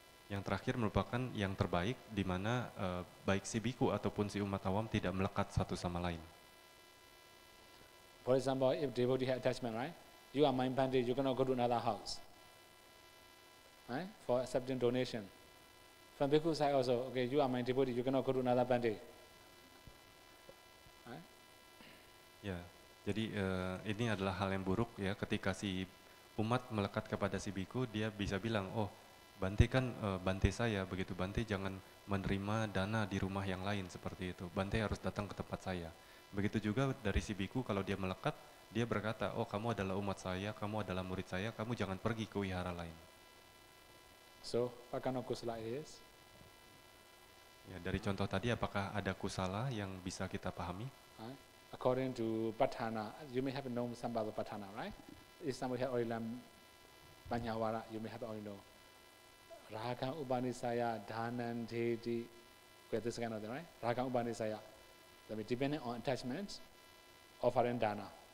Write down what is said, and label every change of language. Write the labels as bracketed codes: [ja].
[id] Yang terakhir merupakan yang terbaik, di mana baik si biku ataupun si umat awam tidak melekat satu sama lain. [en] For example, if devotee have attachment, right? You are my bhante, you cannot go to another house, right? For accepting donation. From bhikkhu side also, okay, you are my devotee, you cannot go to another bhante. Right? [id] Ya, jadi ini adalah hal yang buruk ya, ketika si umat melekat kepada si biku, dia bisa bilang, oh Bante kan Bante saya, begitu Bante jangan menerima dana di rumah yang lain seperti itu. Bante harus datang ke tempat saya. Begitu juga dari si biku, kalau dia melekat, dia berkata, oh kamu adalah umat saya, kamu adalah murid saya, kamu jangan pergi ke wihara lain. [en] So, what kind of kusala it is? [id] Ya, dari contoh tadi, apakah ada kusala yang bisa kita pahami? [en] Right? According to Patthana, you may have known some about Patthana, right? If somebody has already learned Panyawara, you may have already know. Raga Upanisaya, Dhanan, Deity, this kind of thing, right? Raga Upanisaya. That means depending on attachments, offering dana.